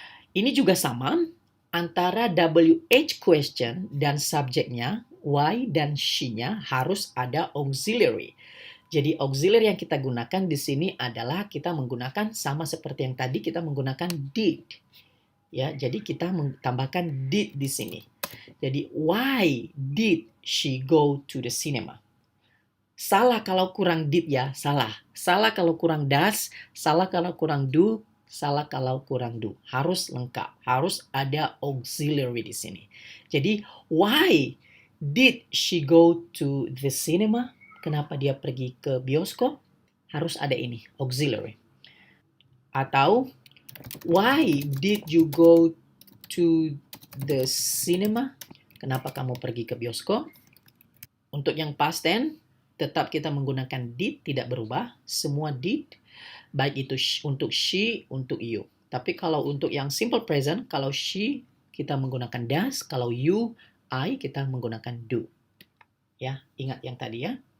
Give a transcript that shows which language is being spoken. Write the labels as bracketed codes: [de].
[id] Ini juga sama, antara WH question dan subjeknya, why dan she-nya harus ada auxiliary. Jadi auxiliary yang kita gunakan di sini adalah kita menggunakan sama seperti yang tadi kita menggunakan did. Ya, jadi kita tambahkan did di sini. [en] Jadi why did she go to the cinema? [id] Salah kalau kurang did ya, salah. Salah kalau kurang does, salah kalau kurang do, salah kalau kurang do. Harus lengkap, harus ada auxiliary di sini. [en] Jadi why did she go to the cinema? [id] Kenapa dia pergi ke bioskop? Harus ada ini, auxiliary. [en] Atau why did you go to the cinema? [id] Kenapa kamu pergi ke bioskop? Untuk yang past tense, tetap kita menggunakan did, tidak berubah. Semua did, baik itu untuk she, untuk you. Tapi kalau untuk yang simple present, kalau she, kita menggunakan does. Kalau you, I, kita menggunakan do. Ya, ingat yang tadi ya.